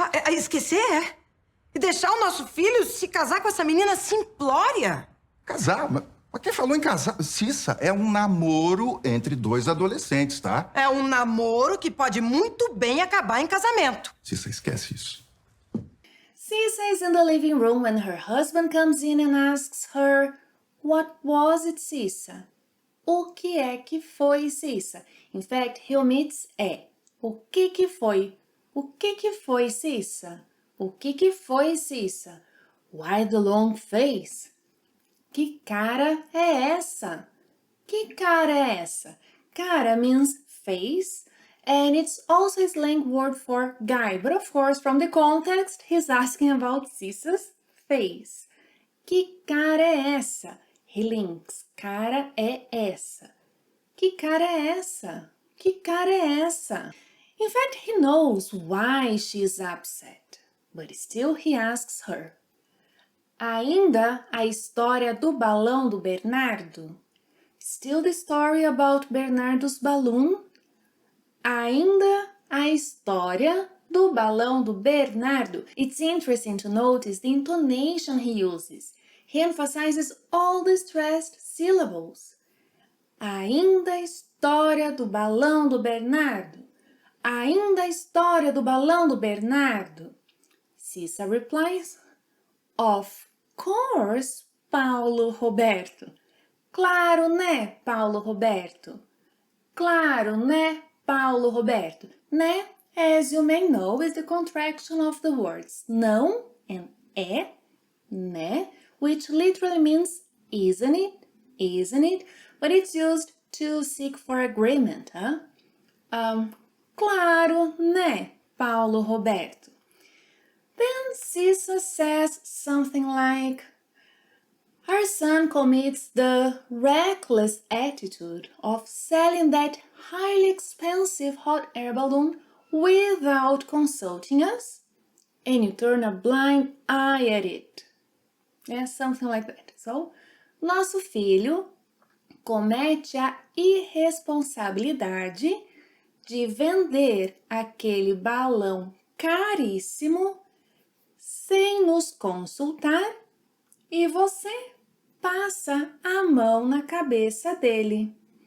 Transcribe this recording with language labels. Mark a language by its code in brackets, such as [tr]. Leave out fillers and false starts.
[pt] Esquecer, é? E deixar o nosso filho se casar com essa menina simplória? Casar? Mas quem falou em casar? Cissa, é um namoro entre dois adolescentes, tá? É um namoro que pode muito bem acabar em casamento. Cissa, esquece isso. [en] Cissa is in the living room when her husband comes in and asks her, "What was it, Cissa?" [pt] O que é que foi, Cissa? [en] In fact, he omits é. [pt] O que foi? O que foi, Cissa? O que foi, Cissa? [en] Why the long face? [pt] Que cara é essa? Que cara é essa? [en] Cara means face, and it's also a slang word for guy. But of course, from the context, he's asking about Cissa's face. [pt] Que cara é essa? [en] He links. [pt] Cara é essa. Que cara é essa? Que cara é essa? [en] In fact, he knows why she's upset. But still he asks her. [pt] Ainda a história do balão do Bernardo? [en] Still the story about Bernardo's balloon? [pt] Ainda a história do balão do Bernardo. [en] It's interesting to notice the intonation he uses. He emphasizes all the stressed syllables. [pt] Ainda a história do balão do Bernardo. Ainda a história do balão do Bernardo. [en] Cissa replies, "Of course, Paulo Roberto." [pt] Claro, né, Paulo Roberto? Claro, né, Paulo Roberto? [en] Né, as you may know, is the contraction of the words não and é, né, which literally means isn't it, but it's used to seek for agreement, huh? [pt] Claro, né, Paulo Roberto? [en] Then Cissa says something like, "Our son commits the reckless attitude of selling that highly expensive hot air balloon without consulting us, and you turn a blind eye at it." Yeah, something like that. [pt] So, nosso filho comete a irresponsabilidade de vender aquele balão caríssimo sem nos consultar e você passa a mão na cabeça dele.